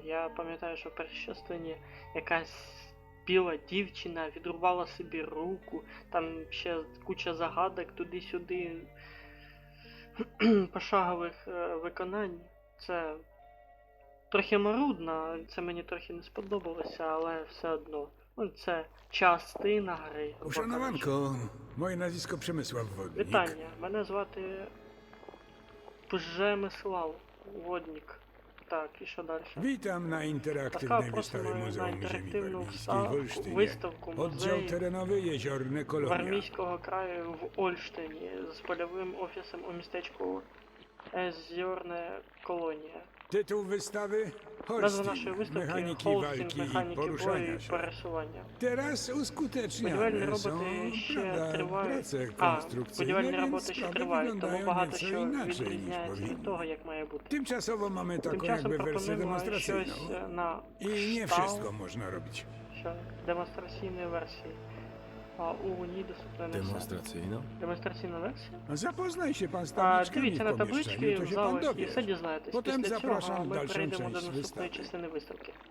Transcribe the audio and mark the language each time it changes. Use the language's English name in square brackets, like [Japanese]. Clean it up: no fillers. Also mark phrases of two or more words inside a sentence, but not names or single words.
[Ukrainian] Я пам'ятаю, що в першій частині якась біла дівчина відрубала собі руку, там ще куча загадок туди-сюди, пошагових виконань. Це трохи марудно, це мені трохи не сподобалося, але все одно. Це частина гри. [Polish] Uszanowanko, moje nazwisko Przemysław Wodnik. [Ukrainian] Вітання, мене звати Przemysław Wodnik. Так, і що далі? [Polish] Witam na interaktywnej wystawie Muzeum Ziemi Warmińskiej w Olsztynie. [Ukrainian] Виставку [Polish] Oddział [Ukrainian] музею [Polish] terenowy Jeziorne Kolonia. [Ukrainian] Вармійського краю в Ольштині з польовим офісом у містечку Езерна Колонія. [Polish] Tytuł wystawy [Ukrainian] Назва нашої [Polish] Holstein. [Ukrainian] виставки [Polish] Mechaniki [Ukrainian] Холстінг, [Polish] walki i [Ukrainian] механіки бою [Polish] poruszania [Ukrainian] і [Polish] się. [Ukrainian] пересування. [Polish] Teraz [Ukrainian] Будівельні [Polish] uskuteczniane są, [Ukrainian] роботи ще [Polish] prawda, [Ukrainian] тривають. [Polish] prace [Ukrainian] Будівельні [Polish] konstrukcyjne, [Ukrainian] роботи [Polish] więc [Ukrainian] ще [Polish] sprawy [Ukrainian] тривають, тому [Polish] wyglądają [Ukrainian] багато [Polish] nieco [Ukrainian] що [Polish] inaczej niż [Ukrainian] відрізняється від [Polish] powinny. [Ukrainian] того, як має бути. [Polish] Tymczasowo mamy [Ukrainian] Тим [Polish] taką [Ukrainian] часом [Polish] jakby wersję [Ukrainian] пропонуємо [Polish] demonstracyjną. [Ukrainian] щось на [Polish] I nie [Ukrainian] кшталт, [Polish] wszystko można robić. [Ukrainian] що демонстраційної версії. А у ній доступна не все. Демонстраційно? Демонстраційна версія? [Polish] Zapoznaj się pan z tabliczkami [Ukrainian] Дивіться на [Polish] w [Ukrainian] таблички [Polish] pomieszczeniu, to [Ukrainian] в [Polish] się pan [Ukrainian] залах і [Polish] dowie. [Ukrainian] все дізнаєтесь. Потім Після запрошую цього в ми дальшу перейдемо до частину наступної вистави. частини виставки.